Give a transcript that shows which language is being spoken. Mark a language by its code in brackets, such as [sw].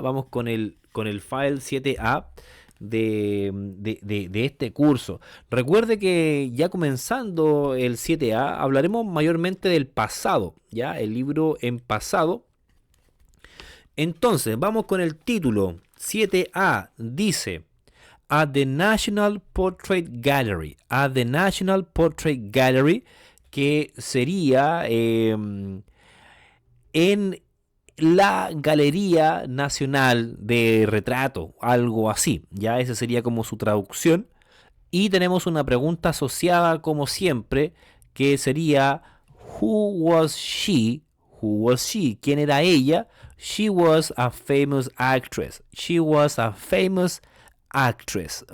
[es] Vamos con el file 7A de este curso. Recuerde que ya comenzando el 7A hablaremos mayormente del pasado. ¿Ya? El libro en pasado. Entonces, vamos con el título. [en] 7A dice: At the National Portrait Gallery. [es] At the National Portrait Gallery, que sería en la Galería Nacional de Retrato, algo así. Ya esa sería como su traducción. Y tenemos una pregunta asociada, como siempre, que sería [en] Who was she? Who was she? [es] ¿Quién era ella? [en] She was a famous actress. She was a famous actress.